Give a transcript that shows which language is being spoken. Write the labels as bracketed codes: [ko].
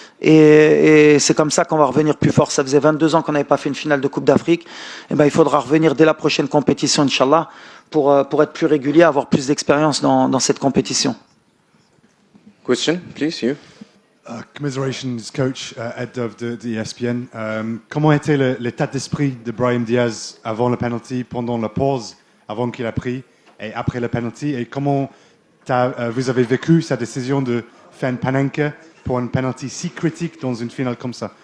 [fr] Et c'est comme ça qu'on va revenir plus fort. Ça faisait 22 ans qu'on n'avait pas fait une finale de Coupe d'Afrique. Et ben, il faudra revenir dès la prochaine compétition, Inch'Allah, pour être plus régulier, avoir plus d'expérience dans cette compétition. [en] Question, please, you. Commiserations, coach Ed of the ESPN. [fr] Comment était l'état d'esprit de Brahim Diaz avant le penalty, pendant la pause, avant qu'il a pris, et après le penalty? Et comment vous avez vécu sa décision de faire une Panenka pour un penalty si critique dans une finale comme ça?